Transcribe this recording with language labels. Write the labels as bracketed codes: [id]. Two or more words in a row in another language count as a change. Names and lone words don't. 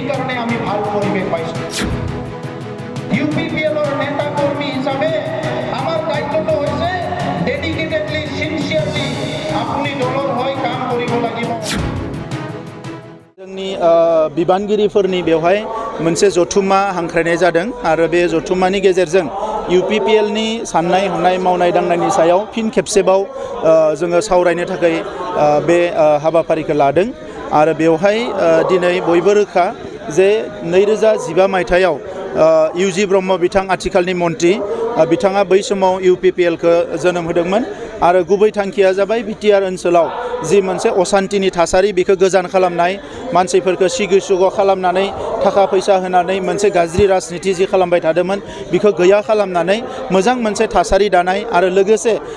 [bn] এখানে আমি ভালো পরিবেশ পাইছি। ইউপিপিএলর নেতা কর্মী হিসাবে আমার দায়িত্বটা হয়েছে [en] dedicatedly sincerely [as] আপনি দলৰ হৈ কাম কৰিব লাগিব। [brx] जोंनि बिबानगिरिफोरनि बेवहाय मोनसे जथुम्मा हांख्रायनाय जादों आरो बे जथुम्मानि गेजेरजों इउपिपिएलनि साननाय हनाय मावनाय दांनायनि सायाव फिन खेबसेबाव जोङो सावरायनो थाखाय बे हाबाफारिखौ लादों आरो बेवहाय दिनै बयबो रोखा जे 2015 मायथाइयाव इउजि ब्रह्म बिथां आथिखालनि मन्त्रि बिथाङा बै समाव इउपिपिएलखौ जोनोम होदोंमोन आरो गुबै थांखिया जाबाय बिटिआर ओनसोलाव जि मोनसे असान्तिनि थासारि बेखौ गोजान खालामनाय मानसिफोरखौ सिगि सुग खालामनानै थाखा फैसा होनानै मोनसे गाज्रि राजनिति जि खालामबाय थादोंमोन बेखौ गैया खालामनानै मोजां मोनसे थासारि दानाय आरो लोगोसे